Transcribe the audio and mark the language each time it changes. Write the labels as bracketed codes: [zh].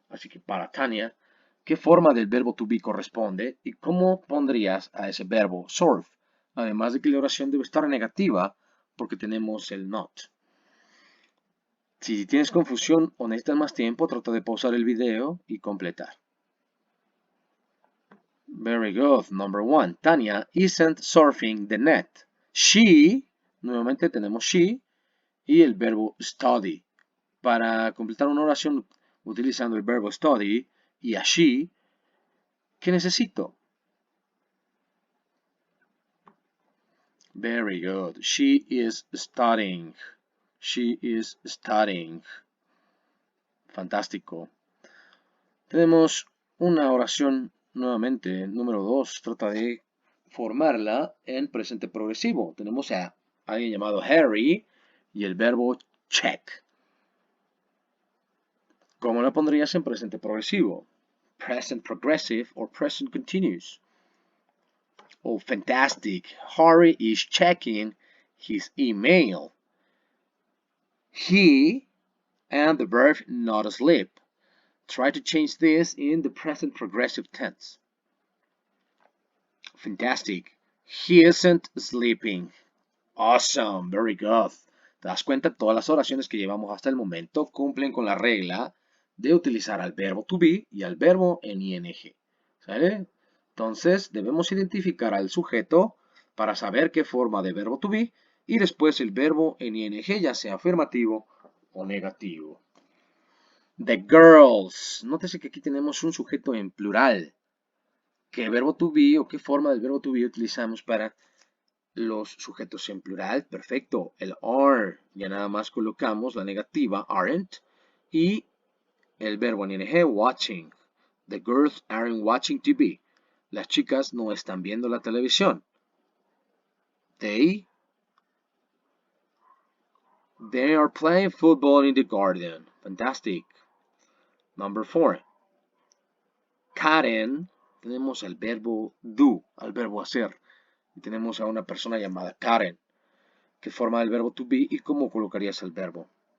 [es] Así que para Tania, ¿qué forma del verbo to be corresponde? ¿Y cómo pondrías a ese verbo surf? Además de que la oración debe estar negativa porque tenemos el not. Si tienes confusión o necesitas más tiempo, trata de pausar el video y completar. [en] Very good. Number one. Tanya isn't surfing the net. [es] She, nuevamente tenemos she y el verbo study. Para completar una oración utilizando el verbo study y a she, ¿qué necesito? [en] Very good. She is studying. She is studying. [es] Fantástico. Tenemos una oración nuevamente, número 2. Trata de formarla en presente progresivo. Tenemos a alguien llamado Harry y el verbo check. ¿Cómo la pondrías en presente progresivo? [en] Present progressive or present continuous. Oh, fantastic. Harry is checking his email. He and the verb not asleep. Try to change this in the present progressive tense. Fantastic. He isn't sleeping. Awesome. Very good. [es] ¿Te das cuenta? Todas las oraciones que llevamos hasta el momento cumplen con la regla de utilizar al verbo to be y al verbo en ing. ¿Sale? Entonces, debemos identificar al sujeto para saber qué forma de verbo to be y después el verbo en ing, ya sea afirmativo o negativo. [en] The girls. [es] Nótese que aquí tenemos un sujeto en plural. ¿Qué verbo to be o qué forma del verbo to be utilizamos para los sujetos en plural? Perfecto. El are. Ya nada más colocamos la negativa, aren't. Y el verbo en ing, watching. [en] The girls aren't watching TV. [es] Las chicas no están viendo la televisión. [en] They are playing football in the garden. Fantastic. Number 4. [es] Karen, tenemos el verbo do, al verbo hacer. Y tenemos a una persona llamada Karen, que forma el verbo to be y cómo colocarías el verbo.